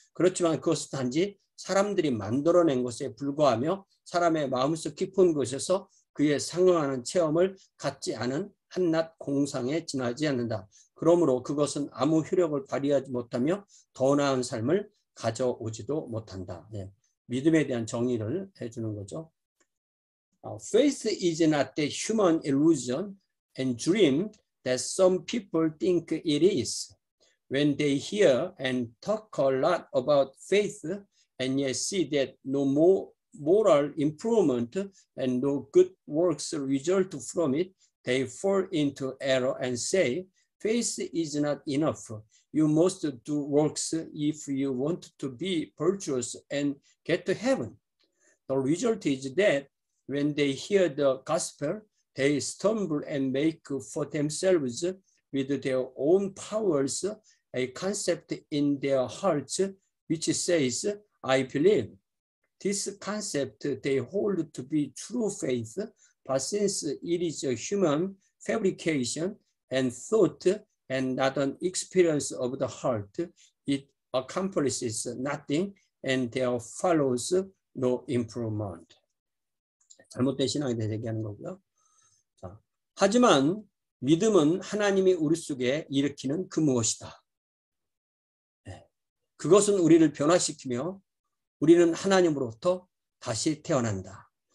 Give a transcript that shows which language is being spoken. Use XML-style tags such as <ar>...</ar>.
<ko>그렇지만 그것은 단지 사람들이 만들어낸 것에 불과하며 사람의 마음속 깊은 곳에서 그에 상응하는 체험을 갖지 않은 한낱 공상에 지나지 않는다. 그러므로 그것은 아무 효력을 발휘하지 못하며 더 나은 삶을 가져오지도 못한다. 네. 믿음에 대한 정의를 해주는 거죠.</ko> <en>Faith is not the human illusion and dream that some people think it is. When they hear and talk a lot about faith and yet see that no more moral improvement and no good works result from it, they fall into error and say, faith is not enough. You must do works if you want to be virtuous and get to heaven. The result is that when they hear the gospel, they stumble and make for themselves with their own powers a concept in their hearts which says, I believe. This concept they hold to be true faith, but since it is a human fabrication and thought and not an experience of the heart, it accomplishes nothing and there follows no improvement.</en> <ko>잘못된 신앙에 대해서 얘기하는 거고요. 자, 하지만 믿음은 하나님이 우리 속에 일으키는 그 무엇이다. 네. 그것은 우리를 변화시키며 우리는 하나님으로부터 다시 태어난다.</ko>